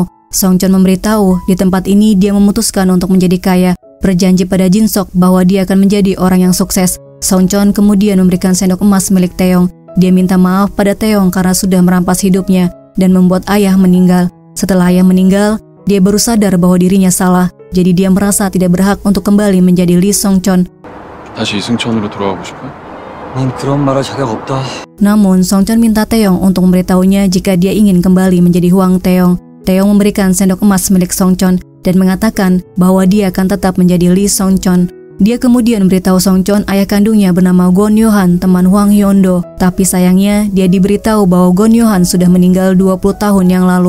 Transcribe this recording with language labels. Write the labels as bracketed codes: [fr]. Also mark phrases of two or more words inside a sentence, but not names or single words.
[id] Songchon memberitahu di tempat ini dia memutuskan untuk menjadi kaya, berjanji pada Jin-sok bahwa dia akan menjadi orang yang sukses. Songchon kemudian memberikan sendok emas milik Taeyong. Dia minta maaf pada Taeyong karena sudah merampas hidupnya dan membuat ayah meninggal. Setelah ayah meninggal, dia baru sadar bahwa dirinya salah. Jadi dia merasa tidak berhak untuk kembali menjadi Lee Songchon. [ko] 다시 이승천으로 돌아가고 싶어? 넌 그런 말할 자격 없다. [id] Namun, Songchon minta Taeyong untuk memberitahunya jika dia ingin kembali menjadi Hwang Taeyong. Taeyong memberikan sendok emas milik Songchon dan mengatakan bahwa dia akan tetap menjadi Lee Songchon. Dia kemudian memberitahu Songchon ayah kandungnya bernama Gon Yohan, teman Hwang Hyeon-do. Tapi sayangnya, dia diberitahu bahwa Gon Yohan sudah meninggal 20 tahun yang lalu.